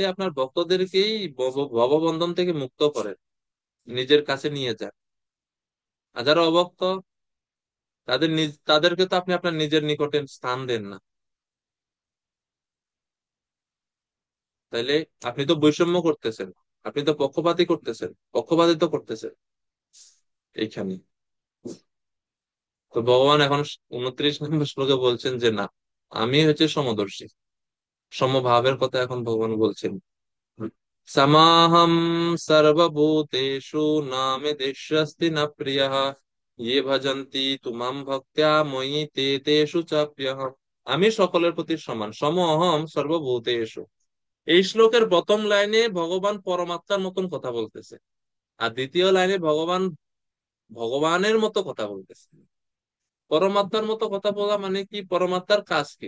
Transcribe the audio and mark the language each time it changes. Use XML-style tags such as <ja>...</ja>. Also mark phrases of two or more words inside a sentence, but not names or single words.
<bn>আপনার ভক্তদেরকেই ভববন্ধন থেকে মুক্ত করেন, নিজের কাছে নিয়ে যান, আর যারা অভক্ত তাদেরকে তো আপনি আপনার নিজের নিকটে স্থান দেন না, তাইলে আপনি তো বৈষম্য করতেছেন, আপনি তো পক্ষপাতিত্ব করতেছেন এইখানে। তো ভগবান এখন 29 নম্বর শ্লোকে বলছেন যে না, আমি হচ্ছে সমদর্শী, সমভাবের কথা এখন ভগবান বলছেন।</bn> <sa>समाहं सर्वभूतेषु नामे देश्यस्ति न प्रियः ये भजन्ति तु मां भक्त्या मयि ते तेषु चाप्यहम्।</sa> <bn>আমি সকলের প্রতি সমান,</bn> <sa>সমহম সর্বভূতেষু।</sa> <bn>এই শ্লোকের প্রথম লাইনে ভগবান পরমাত্মার মতন কথা বলতেছে, আর দ্বিতীয় লাইনে ভগবান ভগবানের মতো কথা বলতেছে। পরমাত্মার মতো কথা বলা মানে কি? পরমাত্মার কাজ কি?</bn>